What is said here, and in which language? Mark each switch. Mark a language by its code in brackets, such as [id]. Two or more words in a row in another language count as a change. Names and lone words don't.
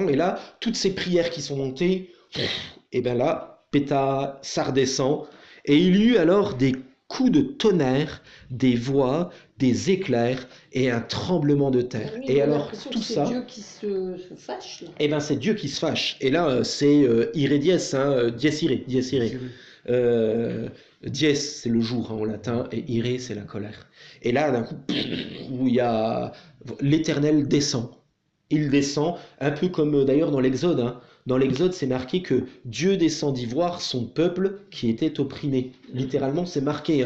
[fr] Et là, toutes ces prières qui sont montées, et bien là, pétard, ça redescend. Et il y eut alors des coup de tonnerre, des voix, des éclairs et un tremblement de terre. Oui, Et on a alors, l'impression tout que c'est ça, Dieu qui se fâche, là. eh ben, c'est Dieu qui se fâche. Et là, c'est [la] ire dies, dies ire, dies ire. [fr] Dies, c'est le jour hein, en latin, et ire, c'est la colère. Et là, d'un coup, où il y a l'Éternel descend. Il descend, un peu comme d'ailleurs dans l'Exode. Hein. Dans l'Exode, c'est marqué que Dieu descendit voir son peuple qui était opprimé. Littéralement, c'est marqué.